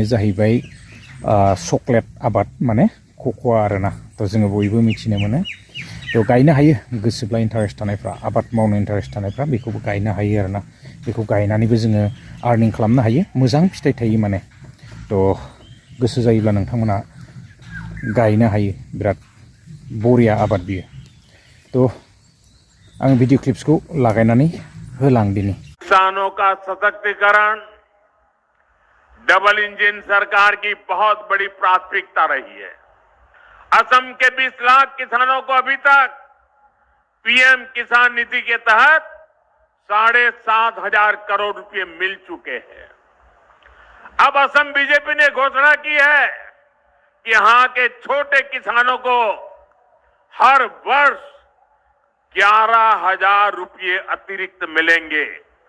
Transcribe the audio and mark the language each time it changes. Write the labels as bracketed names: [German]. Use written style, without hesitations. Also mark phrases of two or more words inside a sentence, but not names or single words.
[Bodo] जाहैबाय चक्लेट आबाद माने कक'आ आरोना थ' जोङो बयबो मिथिनो मोनो थ' गायनो हायो गोसोब्ला इन्टारेस्ट थानायफ्रा आबाद मावनो इन्टारेस्ट थानायफ्रा बेखौबो गायनो हायो आरोना बेखौ गायनानैबो जोङो आर्निं खालामनो हायो मोजां फिथाइ थायो माने थ' गोसो जायोब्ला नोंथांमोना गायनो हायो बिराद बरिया आबाद बियो थ' आं भिडिअ क्लिप्सखौ लागायनानै होलांदिनि [Hindi] किसानों का सशक्तिकरण डबल इंजन सरकार की बहुत बड़ी प्राथमिकता रही है असम के 20 लाख किसानों को अभी तक पीएम किसान निधि के तहत 7,500 करोड़ रुपए मिल चुके हैं अब असम बीजेपी ने घोषणा की है कि यहां के छोटे किसानों को हर वर्ष 11,000 रुपए अतिरिक्त मिलेंगे।